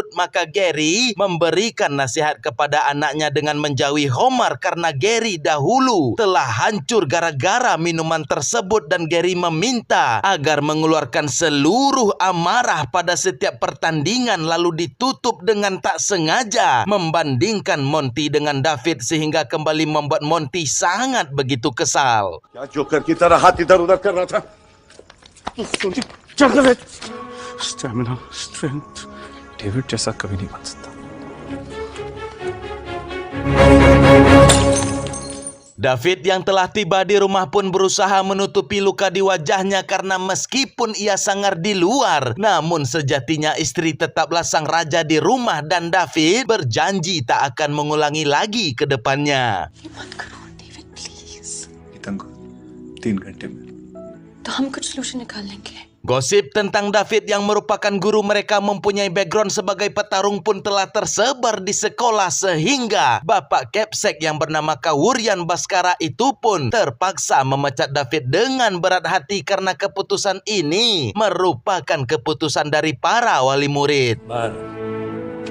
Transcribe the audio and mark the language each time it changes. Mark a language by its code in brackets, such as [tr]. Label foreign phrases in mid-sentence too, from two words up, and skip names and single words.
[id] Maka Gary memberikan nasihat kepada anaknya dengan menjauhi Homer karena Gary dahulu telah hancur gara-gara minuman tersebut, dan Gary meminta agar mengeluarkan seluruh amarah pada setiap pertandingan lalu ditutup dengan tak sengaja membandingkan Monty dengan David, sehingga kembali membuat Monty sangat begitu kesal. [en] Stamina, strength. [hi] डेविड जैसा कभी नहीं बन सकता. [id] David yang telah tiba di rumah pun berusaha menutupi luka di wajahnya karena meskipun ia sangar di luar, namun sejatinya istri tetaplah sang raja di rumah, dan David berjanji tak akan mengulangi lagi ke depannya. [hi] ये मत करो डेविड प्लीज. तंग 3 घंटे में. तो हम कुछ सलूशन निकाल लेंगे. [id] Gosip tentang David yang merupakan guru mereka mempunyai background sebagai petarung pun telah tersebar di sekolah, sehingga Bapak Capsek yang bernama Kawurian Baskara itu pun terpaksa memecat David dengan berat hati karena keputusan ini merupakan keputusan dari para wali murid.